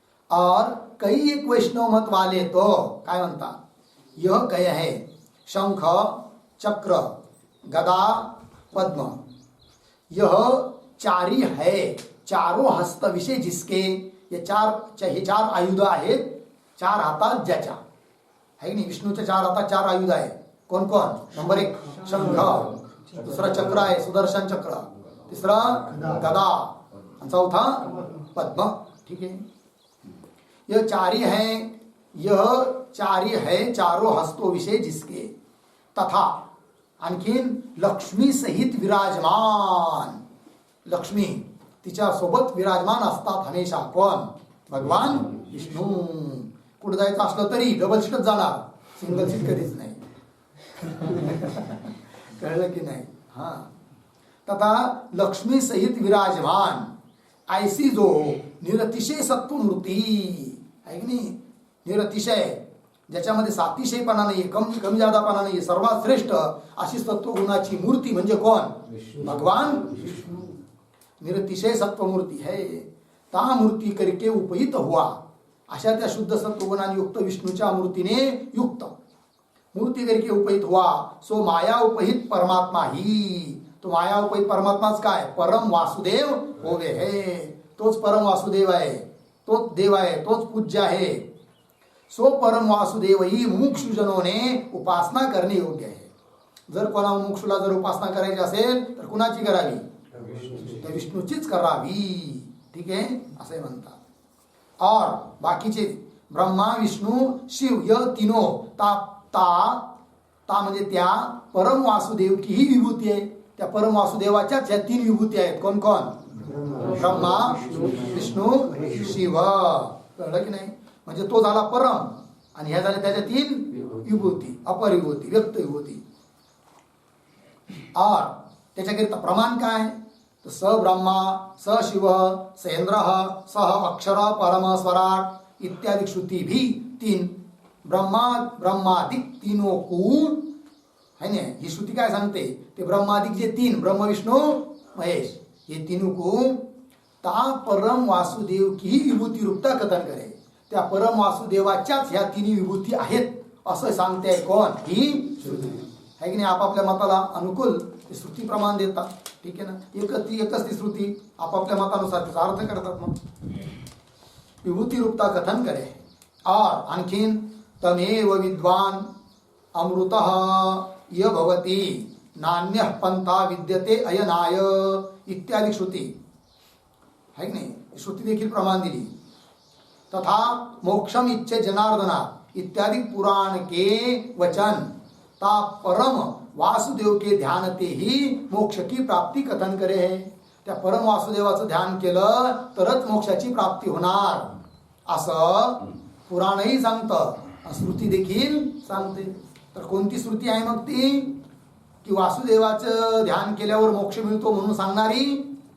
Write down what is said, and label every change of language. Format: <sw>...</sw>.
<hi>और कई एक वैष्णव मत वाले तो</hi> <mr>काय म्हणतात,</mr> <hi>यह कह है शंख चक्र गदा पद्म, यह 4 है, चारों हस्त विषय जिसके,</hi> <mr>हे 4 आयुध आहेत, 4 हातात ज्याच्या आहे नाही. विष्णूच्या 4 हातात 4 आयुध आहे. कोण कोण, नंबर 1 शंख, दुसरा चक्र आहे सुदर्शन चक्र, तिसरा गदा, आणि चौथा पद्म.</mr> <hi>ठीक है. यह 4 है, यह 4 है, चारों हस्तों विषय जिसके, तथा</hi> <mr>आणखीन</mr> <hi>लक्ष्मी सहित विराजमान, लक्ष्मी</hi> <mr>तिच्या सोबत विराजमान असतात हमेशा. कोण? भगवान विष्णू. कुठं जायचं असलं तरी डबल सीटच जाणार, सिंगल सीट कधीच नाही. कळलं की नाही? हा. तथा लक्ष्मी सहित विराजमान ऐसी जो निरतिशय सत्वमूर्ती आहे की नाही, निरतिशय, ज्याच्यामध्ये सातिशयपणा नाही, कमी जादापणा नाही, सर्वात श्रेष्ठ अशी सत्वगुणाची मूर्ती म्हणजे कोण? भगवान विष्णू.</mr> <hi>निरतिशय सत्वमूर्ती है, ता मूर्ती करके उपहित हुआ.</hi> <mr>अशा त्या शुद्ध सत्वगुणाने युक्त विष्णूच्या मूर्तीने युक्त मूर्ती करके उपहित हुआ.</mr> <hi>सो माया उपहित परमात्मा ही.</hi> <mr>तो माया उपहित परमात्माच काय?</mr> <hi>परम वासुदेव होवे है.</hi> <mr>तोच परम वासुदेव आहे, तोच देव आहे, तोच पूज्य आहे.</mr> <hi>सो परम वासुदेव ही मुमुक्षुजनोने उपासना</hi> <mr>करणे योग्य आहे. जर कोणा मुमुक्षुला जर उपासना करायची असेल तर कुणाची करावी? त्या विष्णूचीच करावी. ठीक आहे, असे म्हणतात.</mr> <hi>और</hi> <mr>बाकीचे ब्रह्मा विष्णू शिव य तीनो ता ता ता म्हणजे त्या परम वासुदेव की ही विभूती आहे. त्या परम वासुदेवाच्याच या तीन विभूती आहेत. कोण कोण? ब्रह्मा विष्णू शिव. कळलं की नाही? म्हणजे तो झाला परम आणि ह्या झाल्या त्याच्या तीन विभूती, अपर विभूती, व्यक्त विभूती. और त्याच्याकरिता प्रमाण काय?</mr> <hi>तर</hi> <sa>स ब्रह्मा स शिव स इंद्र सह अक्षर परम स्वराट</sa> <hi>इत्यादि श्रुती भी तीन ब्रह्मादिक तीनों को है ना.</hi> <mr>ही श्रुती काय सांगते? ते ब्रह्मादिक जे तीन, ब्रह्म विष्णू महेश,</mr> <hi>ये तीनों को ता परम वासुदेव की ही विभूती रूपता कथन करे.</hi> <mr>त्या परम वासुदेवाच्याच ह्या तिन्ही विभूती आहेत असं सांगते. कोण? ही श्रुती आहे की नाही. आपापल्या मताला अनुकूल ते श्रुती प्रमाण देतात. ठीक आहे ना. एकच ती श्रुती आपापल्या मतानुसार त्याचा अर्थ करतात. मग विभूती रूपता कथन करे. और आणखीन</mr> <sa>तमेव विद्वान अमृतः य भवति नान्यः पंथा विद्यते अयनाय</sa> <hi>इत्यादि श्रुती है</hi> <mr>की नाही. श्रुती देखील प्रमाण दिली.</mr> <hi>तथा</hi> <sa>मोक्षम इच्छे जनार्दना</sa> <hi>इत्यादि पुराण के वचन ता परम वासुदेव के ध्यान ते ही मोक्ष की प्राप्ती कथन करे है.</hi> <mr>त्या परम वासुदेवाचं ध्यान केलं तरच मोक्षाची प्राप्ती होणार असं पुराणही सांगतं, श्रुती देखील सांगते. तर कोणती श्रुती आहे मग ती? की वासुदेवाचं ध्यान केल्यावर मोक्ष मिळतो म्हणून सांगणारी.</mr>